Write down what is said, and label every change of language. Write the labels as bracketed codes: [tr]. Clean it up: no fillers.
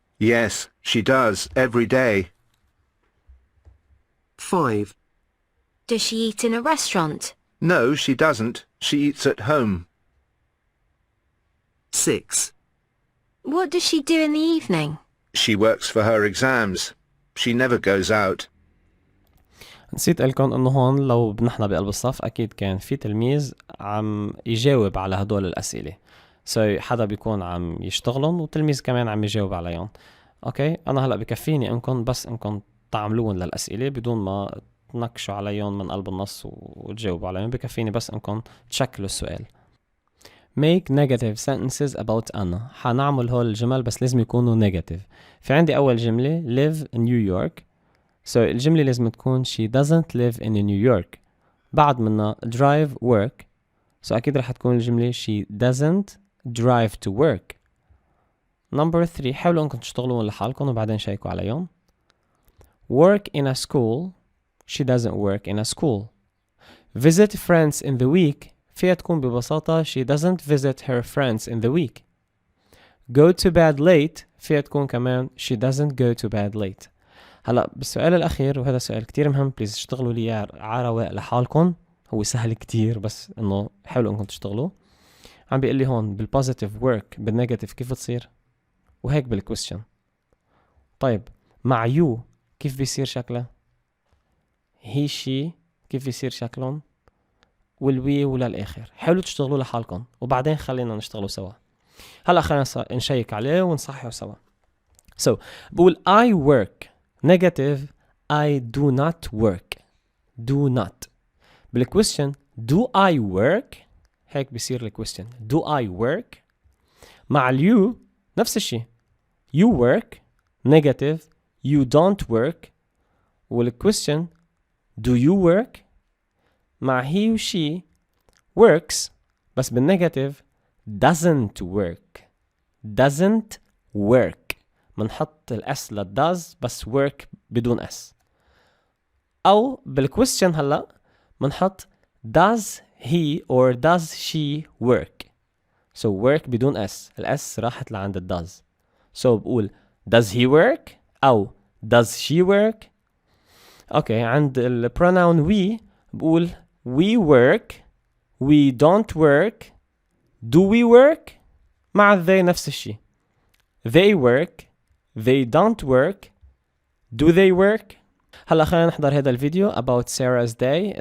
[en] Yes, she does, every day. 5. Does she eat in a restaurant? No, she doesn't. She eats at home. 6. What does she do in the evening? She works for her exams. She never goes out. [ar] نسيت لكم انه هون لو نحن بقلب الصف اكيد كان في تلميذ عم يجاوب على هدول الاسئله. حدا بيكون عم يشتغلهم والتلميذ كمان عم يجاوب عليهم. اوكي انا هلا بكفيني انكم تعملون للاسئله بدون ما تنكشوا عليهم من قلب النص وتجاوبوا عليهم، بكفيني بس انكم تشكلوا السؤال. [en] make negative sentences about [ar] أنا. حنعمل هول الجمل بس لازم يكونوا negative. في عندي أول جملة [en] live in New York. [ar] الجملة لازم تكون [en] she doesn't live in New York. [ar] بعد منها [en] drive work. [ar] أكيد رح تكون الجملة [en] she doesn't drive to work. number 3 [ar] حاولوا انكم تشتغلوا لحالكم وبعدين شيكوا عليهم. [en] work in a school. she doesn't work in a school. visit friends in the week. [ar] فيها تكون ببساطة [en] she doesn't visit her friends in the week. go to bed late. [ar] فيها تكون كمان [en] she doesn't go to bed late. [ar] هلا بالسؤال الأخير، وهذا سؤال كتير مهم، بليز اشتغلوا لي على رواق لحالكم، هو سهل كتير بس إنه حاولوا إنكم تشتغلوا. عم بيقول لي هون بالpositive work بالنيجاتيف كيف بتصير؟ وهيك بالquestion. طيب مع you كيف بيصير شكله؟ he she كيف بيصير شكلهم؟ والوي وللآخر. حاولوا تشتغلوا لحالكم وبعدين خلينا نشتغلوا سوا. هلا خلينا نشيك عليه ونصححه سوا. [en] بقول I work. negative I do not work. do not. بالquestion do I work. [ar] هيك بيصير [en] الquestion do I work. مع you نفس الشيء you work. negative you don't work. والquestion do you work. مع he و she works بس بالنيجاتيف doesn't work. doesn't work [ar] منحط الاس للdoes بس work بدون اس. [en] او بالquestion هلا منحط does he or does she work. [ar] work بدون اس، الاس راحت لعند الdoes. [en] بقول does he work او does she work. Okay عند البروناون we بقول we work. we don't work. do we work. مع they نفس الشيء they work. they don't work. do they work. [ar] هلا خلينا نحضر هذا الفيديو [en] about Sarah's day.